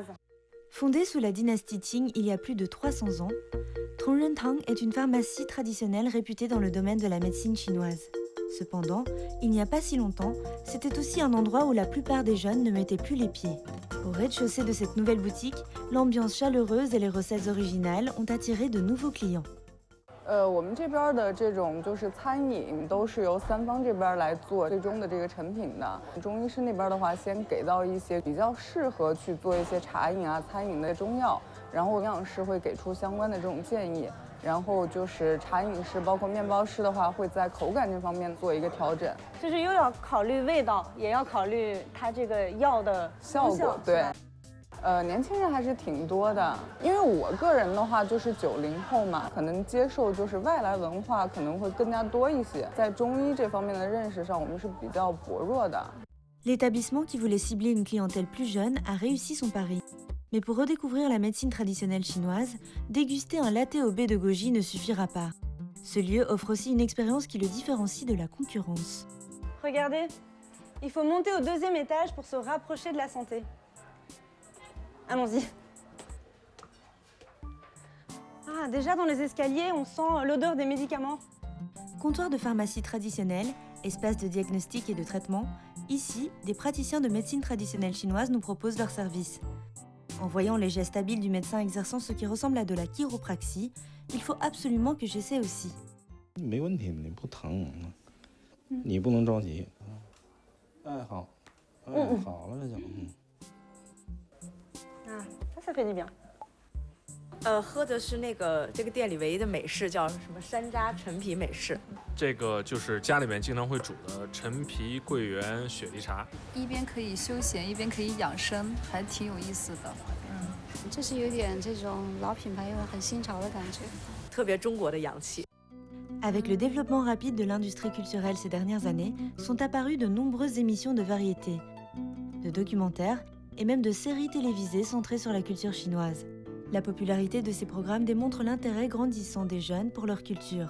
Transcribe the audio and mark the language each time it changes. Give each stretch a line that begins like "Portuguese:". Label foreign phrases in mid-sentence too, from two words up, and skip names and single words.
French: Fondée sous la dynastie Qing il y a plus de 300 ans, Trongrentang est une pharmacie traditionnelle réputée dans le domaine de la médecine chinoise. Cependant, il n'y a pas si longtemps, c'était aussi un endroit où la plupart des jeunes ne mettaient plus les pieds. Au rez-de-chaussée de cette nouvelle boutique, l'ambiance chaleureuse et les recettes originales ont attiré de nouveaux clients.
Chinese: 我们这边的这种就是餐饮都是由三方这边来做最终的这个成品的。中医师那边的话，先给到一些比较适合去做一些茶饮啊、餐饮的中药，然后营养师会给出相关的这种建议。然后就是茶饮师，包括面包师的话，会在口感这方面做一个调整。就是又要考虑味道，也要考虑它这个药的效果，对。年轻人还是挺多的，因为我个人的话就是90后嘛，可能接受就是外来文化可能会更加多一些，在中医这方面的认识上，我们是比较薄弱的。
French: L'établissement qui voulait cibler une clientèle plus jeune a réussi son pari. Mais pour redécouvrir la médecine traditionnelle chinoise, déguster un latte au baie de goji ne suffira pas. Ce lieu offre aussi une expérience qui le différencie de la concurrence. Regardez, il faut monter au 2e étage pour se rapprocher de la santé. Allons-y. Ah, déjà dans les escaliers, on sent l'odeur des médicaments. Comptoir de pharmacie traditionnelle, espace de diagnostic et de traitement, ici, des praticiens de médecine traditionnelle chinoise nous proposent leurs services. En voyant les gestes habiles du médecin exerçant ce qui ressemble à de la chiropraxie, il faut absolument que j'essaie aussi.
Chinese: 没问题，你不疼，你不能着急。哎，好，哎，好了就行。
French: Ah, ça fait du bien.
Chinese: 喝的是这个店里唯一的美式，叫什么山楂陈皮美式。这个就是家里面经常会煮的陈皮桂圆雪梨茶，一边可以休闲，一边可以养生，还挺有意思的。就是有点这种老品牌又很新潮的感觉，特别中国的洋气。
French: Avec le développement rapide de l'industrie culturelle ces dernières années, sont apparues de nombreuses émissions de variétés, de documentaires et même de séries télévisées centrées sur la culture chinoise. La popularité de ces programmes démontre l'intérêt grandissant des jeunes pour leur culture.